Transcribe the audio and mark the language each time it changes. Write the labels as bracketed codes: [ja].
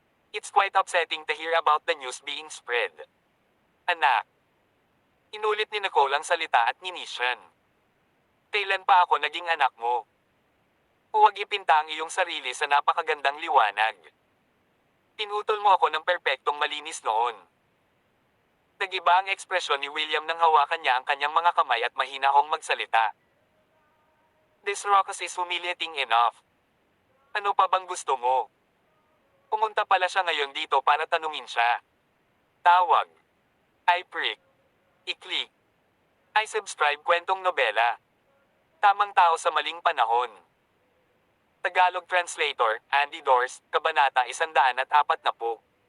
[en] It's quite upsetting to hear about the news being spread. Anak. [tl] Inulit ni Nicole ang salita at nginisyan. Kailan pa ako naging anak mo? Huwag ipinta ang iyong sarili sa napakagandang liwanag. Pinutol mo ako ng perpektong malinis noon. Nagiba ang ekspresyon ni William nang hawakan niya ang kanyang mga kamay at mahina akong magsalita. [en] This ruckus is humiliating enough. [tl] Ano pa bang gusto mo? Pumunta pala siya ngayon dito para tanungin siya. Tawag. [en] I prick. I-click. I subscribe [tl] kwentong nobela. Tamang tao sa maling panahon. Tagalog Translator, Andy Dors, Kabanata 140.